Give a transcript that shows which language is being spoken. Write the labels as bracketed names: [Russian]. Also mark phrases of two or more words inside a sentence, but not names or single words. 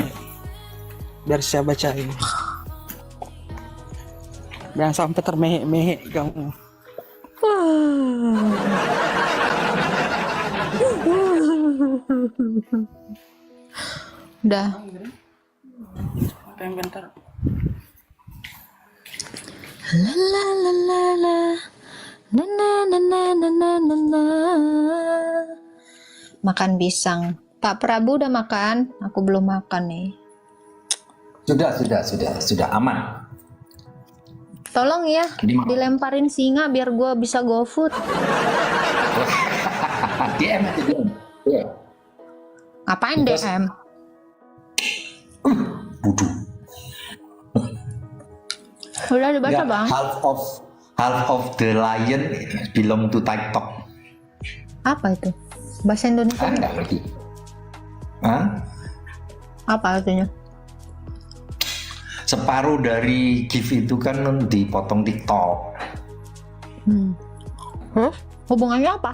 [Indonesian] Biar saya bacain. Jangan sampai termehek-mehek kamu. Udah. Apa yang bentar? La la la la la. Na na na na na na na na. Makan pisang. Pak Prabu udah makan? Aku belum makan nih. Sudah aman. Tolong ya, Di mana? dilemparin singa biar gua bisa GoFood. DM aja DM. Iya. Ngapain Terus? DM? Bodoh. Udah dibaca Enggak, bang. [English] half of the lion belong to TikTok. [Indonesian] Apa itu? Bahasa Indonesia? Enggak ngerti. Hah? Apa artinya? Separuh dari gift itu kan dipotong TikTok. Hubungannya apa?